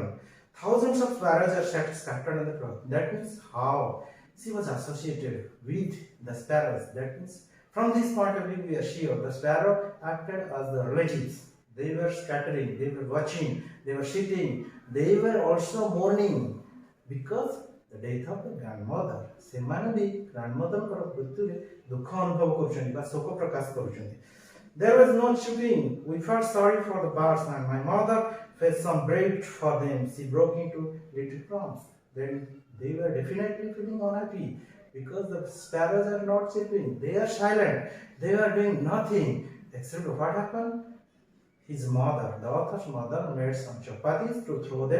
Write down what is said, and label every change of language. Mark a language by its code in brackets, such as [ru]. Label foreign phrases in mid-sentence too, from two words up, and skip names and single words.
[en] Thousands of sparrows are scattered on the ground. That means how she was associated with the sparrows. That means from this point of view, we are sure the sparrow acted as the relatives. They were scattering, they were watching, they were sitting, they were also mourning because the death of the grandmother. [or] ସେମାନେ ବି ଗ୍ରାଣ୍ଡମଦରଙ୍କର ମୃତ୍ୟୁରେ ଦୁଃଖ ଅନୁଭବ କରୁଛନ୍ତି ବା ଶୋକ ପ୍ରକାଶ କରୁଛନ୍ତି. [en] There was no shooting. We felt sorry for the birds, and my mother fetched some bread for them. She broke into little crumbs. Then they were definitely feeling unhappy because the sparrows are not chirping. They are silent. They are doing nothing except what happened? His mother, the author's mother, made some chapatis to throw them.